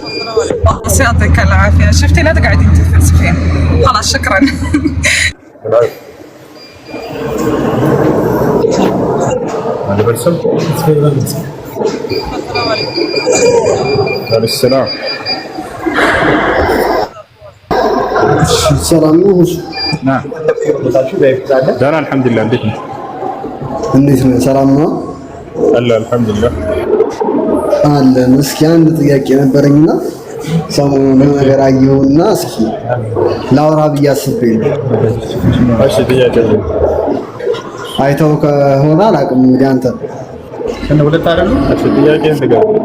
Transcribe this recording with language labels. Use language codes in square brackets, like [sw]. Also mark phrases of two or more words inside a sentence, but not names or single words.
[ar] يعطيك العافية. شفتي لا تقعدين تفلسفين. خلاص شكرا. هذا برسم. السلام. [am] ሰላም ነው። [ar] نعم. دانا الحمد لله. [am] እንዴት ነው? እንዴት ነው? ሰላም ነው [ar] አለ الحمد لله [am] አለን። እስኪ አንድ ጥያቄ ነበረኝና ሰሞኑን ነገር አየሁና እስኪ ላውራ ብዬ አስቤ ነው። እሺ ጥያቄ አይተው ከሆነ አላውቅም እንግዲህ አንተ እነ ሁለት አይደሉ? እሺ ጥያቄ እንደገና